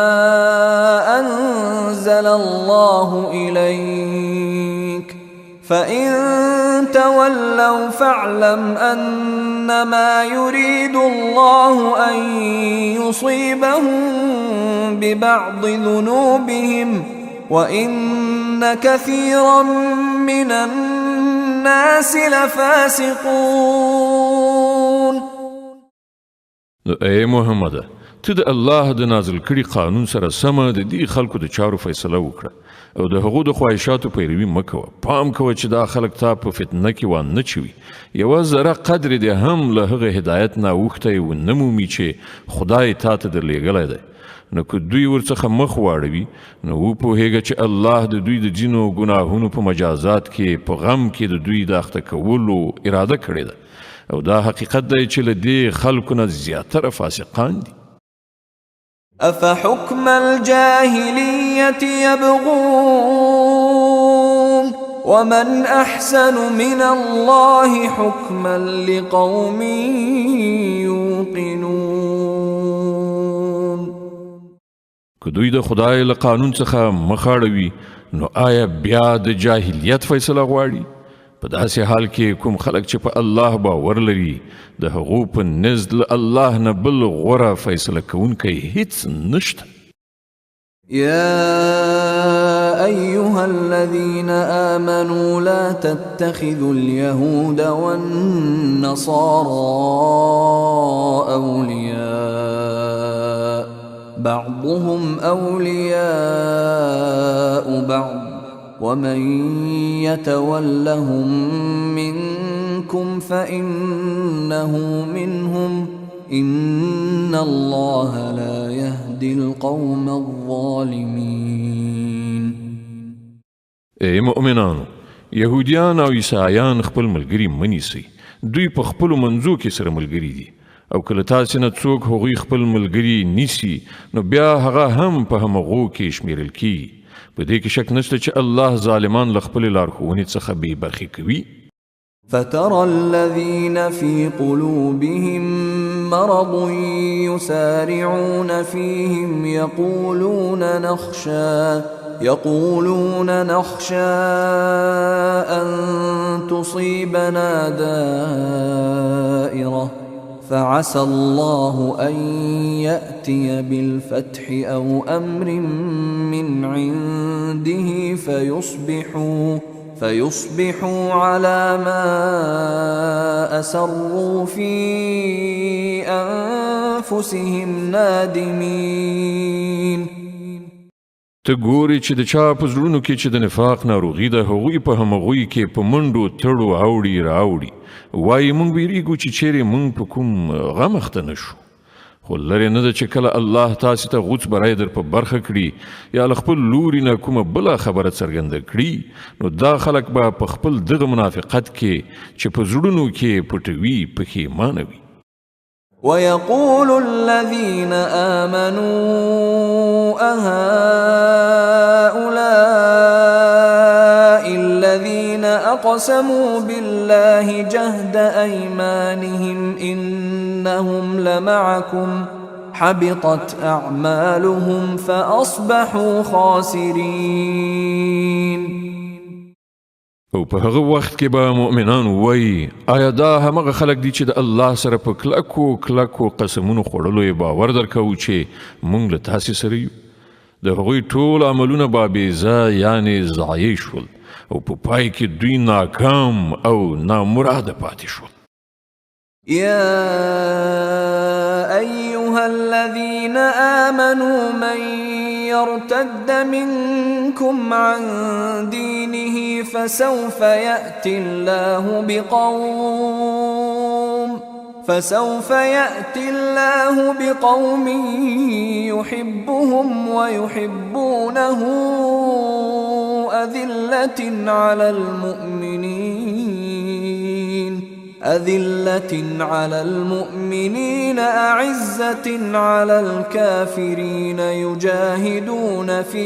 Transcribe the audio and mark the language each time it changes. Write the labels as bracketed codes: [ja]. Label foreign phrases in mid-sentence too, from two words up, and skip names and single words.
[ar] أنزل الله إليك فإن تولوا فاعلم أنما يريد الله أن يصيبهم ببعض ذنوبهم وإن كثيرا من الناس لفاسقون. [ps] اے محمد ته د الله د نازل کړي قانون سره سمه د دې خلکو د چارو فیصله وکړه او د هغو د خواهشاتو پیروي مه کوه. پام کوه چې دا خلک تا په فتنه کې وانه چوي. یوه ذره قدر دې هم له هغه هدایت نه اوښتی ونه مومي چې خدای تا ته درلېږلی دی. نو که دوی ورڅخه مخ واړوي نو وپوهېږه چې الله د دوی د ځینو ګناهونو په مجازات کې په غم کې د دوی د اخته کولو اراده کړې ده او دا حقیقت دی چې له دې خلکو نه زیاتره فاسقان دي. [ar] أفحكم الجاهلية يبغون ومن أحسن من الله حكما لقوم يوقنون. [ps] که دوی د خدای له قانون څخه مخ اړوي نو آیا بیا د جاهلیت فیصله غواړي؟ په داسې حال کې کوم خلک چې په الله باور لري د هغو په نزد له الله نه بل غوره فیصله کوونکی هیڅ نشته. [ar] يا أيها الذين آمنوا لا تتخذوا اليهود والنصارى أولياء بعضهم أولياء بعض ومن يتولهم منكم فإنه منهم إن الله لا يهدي القوم الظالمين. [ps] ای مؤمنانو، يهوديان او عیسایان خپل ملګري منیسي. دوی په خپلو منځو کې سره ملګري دي او کله تاسې نه څوک هغوی خپل ملګري نیسي نو بیا هغه هم په همغو کې شمیرل کیږي. په دې کې شک نشته چې الله ظالمان له خپلې لارښوونې څخه بې برخې کوي. [ar] فترى الذين في قلوبهم مرض يسارعون فيهم يقولون نخشى أن تصيبنا دائرة فعسى الله أن يأتي بالفتح أو أمر من عنده فيصبحوا على ما أسروا في أنفسهم نادمين. [ps] ته ګورې چې د چا په زړونو کې چې د نفاق ناروغي ده هغوی په همغوی کې په منډو تړو اوړي راوړي وایي موږ ویریږو چې چیرې موږ په کوم غم اخته نه شو. خو لرې نه ده چې کله الله تاسې ته غوڅ بری در په برخه کړي یا له خپل لوري نه کومه بله خبره څرګنده کړي نو دا خلک به په خپل دغه منافقت کې چې په زړونو کې پټوي پښیمانه وي. ويقول الذين آمنوا أهؤلاء الذين أقسموا بالله جهد أيمانهم إنهم لمعكم حبطت أعمالهم فأصبحوا خاسرين. او په هغه وخت کې به مؤمنان وایي آیا دا همغه خلک دي چې د الله سره په کلکو قسمونو خوړلو یې باور درکوو چې موږ له تاسې سره یو. د هغوی ټول عملونه به بېځا یعنې ضایع شول او په پای کې دوی ناکام او نامراده پاتې شول. [ar] يا أيها الذين آمنوا من يرتد منكم عن دينه فسوف يأتي الله بقوم يحبهم ويحبونه أذلة على المؤمنين أعزة على الكافرين يجاهدون